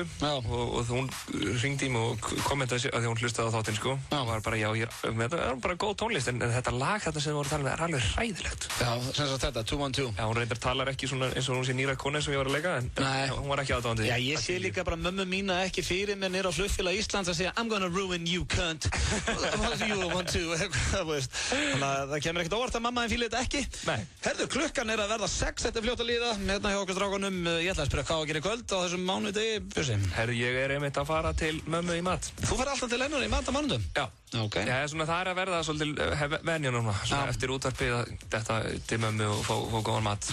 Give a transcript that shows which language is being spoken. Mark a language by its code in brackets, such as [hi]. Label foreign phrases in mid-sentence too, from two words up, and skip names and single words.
[is] Og hún hringdi í mig og kommentaði að því hún hlustaði á þáttinn, sko. Hún var bara, þetta er bara góð tónlist, en þetta lag þetta sem við vorum að tala um er alveg hræðilegt. Já, sem sagt þetta, 212. Já, hún reyndar talar ekki svona eins og hún sé nýra kona eins og ég var að leika, en hún var ekki aðdáandi. Já, ég sé líka bara mömmu mína ekki fyrir mér nýra á Flugfélag Íslands að segja [en] I'm gonna ruin you, cunt. What do you want to? [is] Þannig að það kemur ekkert óvart að mamma en fíli þetta ekki. Nei. Herðu, klukkan er að verða 6, þetta er fljótt að líða. Hérna hjá okkur strákunum, ég ætla að spyrja hvað að gera í kvöld á þessum mánudegi, Bjössi. Herðu, ég er einmitt að fara til mömmu í mat. Þú fer alltaf til hennar í mat á mánudum? Já. Okay. Já, svona það er að verða svolítið venja núna, eftir útvarpið að þetta til mömmu og fá góðan mat.